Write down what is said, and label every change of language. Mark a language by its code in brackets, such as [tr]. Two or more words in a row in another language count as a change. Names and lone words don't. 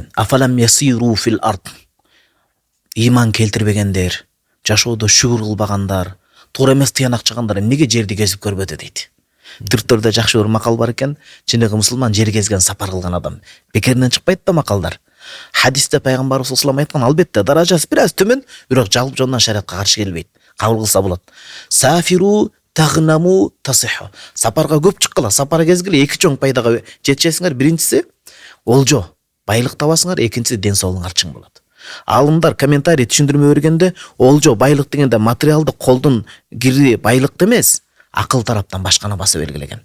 [ar] أفلم يسيروا في الأرض. [ky] Иман келтирбегендер, жашоодо шүгүр кылбагандар, туура эмес тыянак чыгандар эмнеге жерди кезип көрбөдү дейт. Түрктөрдө жакшы бир макал бар экен. Чыныгы мусулман жер кезген, сапар кылган адам. Бекеринен чыкпайт да макалдар. Хадисте пайгамбарыбыз [ar] صلى الله عليه وسلم [ky] албетте даражасы бир аз төмөн, бирок жалп жондан шариатка каршы келбейт. Кабыл кылса болот. [ar] سافروا تغنموا تصحوا. [ky] Сапарга көп чыккыла, сапар кезгиле, эки чоң пайдага жетишесиңер. Биринчиси олжо, байлык табасыңар, экинчиси ден соолугуңар чың болот. Алымдар комментарий түшүндүрмө бергенде, олжо, байлык дегенде материалдык колдун кири байлыкты эмес, акыл тараптан башканы баса белгилеген.